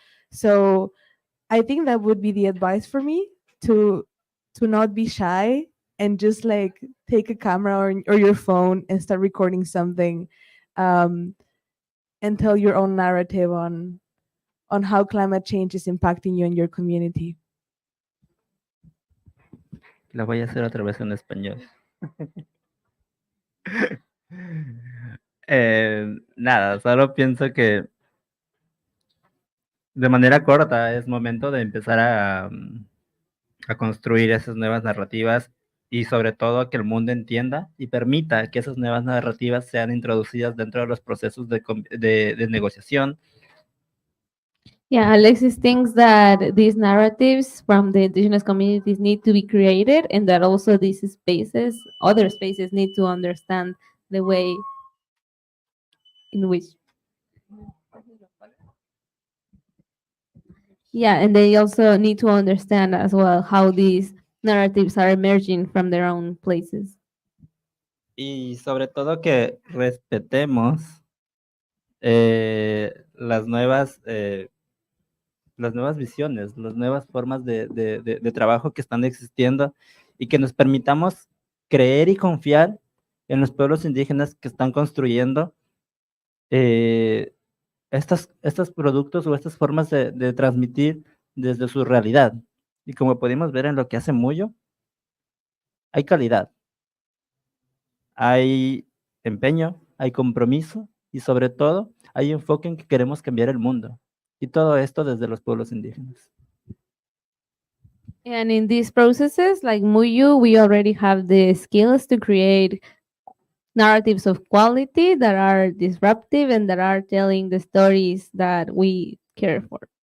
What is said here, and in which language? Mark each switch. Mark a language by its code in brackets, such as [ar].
[en] So I think that would be the advice for me, to not be shy and just like take a camera or your phone and start recording something, um, and tell your own narrative on how climate change is impacting you and your community. [es] La voy a hacer otra vez en español. Nada, solo pienso que de manera corta es momento de empezar a construir esas nuevas narrativas y sobre todo que el mundo entienda y permita que esas nuevas narrativas sean introducidas dentro de los procesos de negociación. [en] Yeah, Alexis thinks that these narratives from the indigenous communities need to be created, and that also these spaces, other spaces, need to understand the way in which. Yeah, and they also need to understand as well how these narratives are emerging from their own places. [es] Y sobre todo que respetemos las nuevas visiones, las nuevas formas de trabajo que están existiendo y que nos permitamos creer y confiar en los pueblos indígenas que están construyendo estos productos o estas formas de transmitir desde su realidad. Y como pudimos ver en lo que hace Muyo, hay calidad, hay empeño, hay compromiso y sobre todo hay enfoque en que queremos cambiar el mundo. Y todo esto desde los pueblos indígenas. [en] And in these processes, like Muyu, we already have the skills to create narratives of quality that are disruptive and that are telling the stories that we care for.